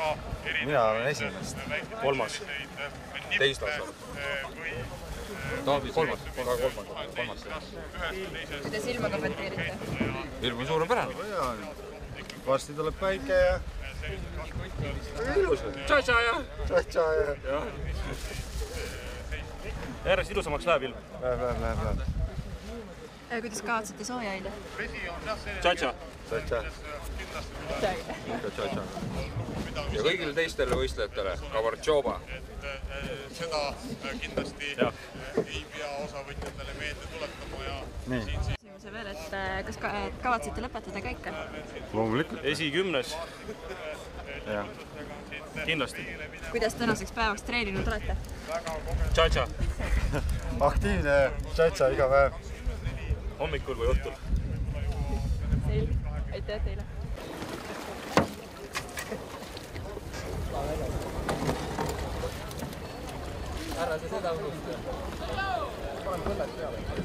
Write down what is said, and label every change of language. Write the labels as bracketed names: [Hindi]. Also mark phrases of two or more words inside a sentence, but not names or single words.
[Estonian] Mina olen esimest. Kolmas. Teist aastat. Kolmas. Kuidas ilma kommenteerite? Ilm on suurepärane. Varsti tuleb päike ja ilus on. Tša-tša ja. Tša-tša ja. Järjest ilusamaks läheb ilm. Läheb. Kuidas kavatsete sooja hoida? Tša-tša. Tša-tša. Tša-tša. Ja kõigile teistele võistlejatele Kavartšova. Seda kindlasti ei pea osavõtjatele meelde tuletama ja Küsimuse veel, et kas kavatsete lõpetada käike? Loomulikult. Esikümnes. Kindlasti. Kuidas tänaseks päevaks treeninud olete? Tša-tša. Aktiivne tša-tša iga päev. Hommikul või õhtul. Selge. Aitäh teile. Ära see seda unusta. Panen põlled peale.